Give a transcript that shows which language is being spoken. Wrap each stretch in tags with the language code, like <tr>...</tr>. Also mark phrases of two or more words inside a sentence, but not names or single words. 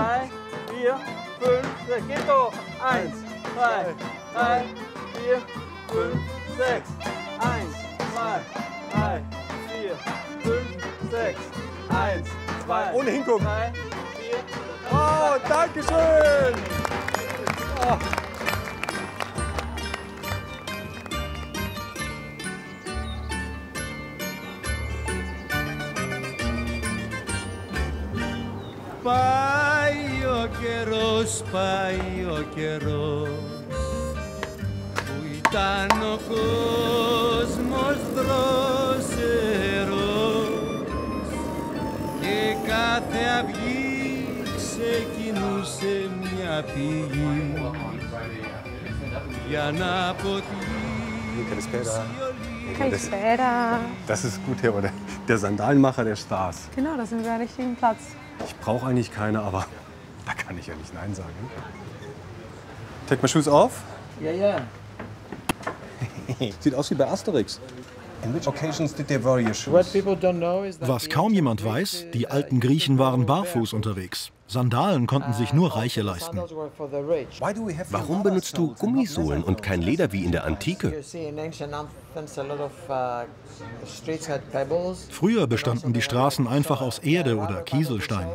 <de>3, 4, 5, 6, geht doch. 1, 2, 3, 4, 5, 6. 1, 2, 3, 4, 5, 6. 1, 2, ohne hingucken. 3, 4. Oh, danke schön. Oh.</de> <el>Πάει ο καιρός, πάει ο καιρός που ήταν ο κόσμος δρόσερος και κάθε αυγή ξεκινούσε μια πηγή για να ποτίσει. Καλησπέρα.</el> <de>Das ist gut hier, oder? Der Sandalenmacher der Stars. Genau, da sind wir am richtigen Platz. Ich brauche eigentlich keine, aber da kann ich ja nicht Nein sagen.</de> <en>Take my shoes off.</en> <de>Ja, ja. Sieht aus wie bei Asterix.</de> <en>In which occasions did they wear your shoes?</en> <de>Was kaum jemand weiß, die alten Griechen waren barfuß unterwegs. Sandalen konnten sich nur Reiche leisten. Warum benutzt du Gummisohlen und kein Leder wie in der Antike? Früher bestanden die Straßen einfach aus Erde oder Kieselsteinen.</de>